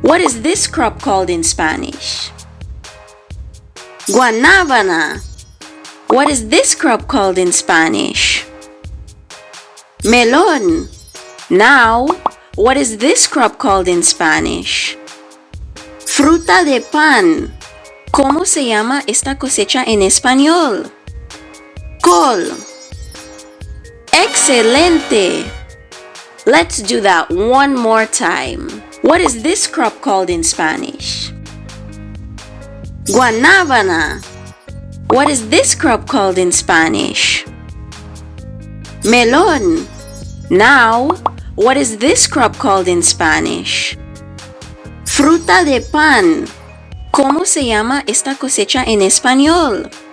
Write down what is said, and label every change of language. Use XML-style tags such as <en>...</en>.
<en>What is this crop called in Spanish? Guanábana. What is this crop called in Spanish? Melón. Now, what is this crop called in Spanish?</en> <es>Fruta de pan. ¿Cómo se llama esta cosecha en español? Col. Excelente.</es> <en>Let's do that one more time. What is this crop called in Spanish? Guanábana. What is this crop called in Spanish? Melón. Now, what is this crop called in Spanish?</en> <es>Fruta de pan. ¿Cómo se llama esta cosecha en español?</es>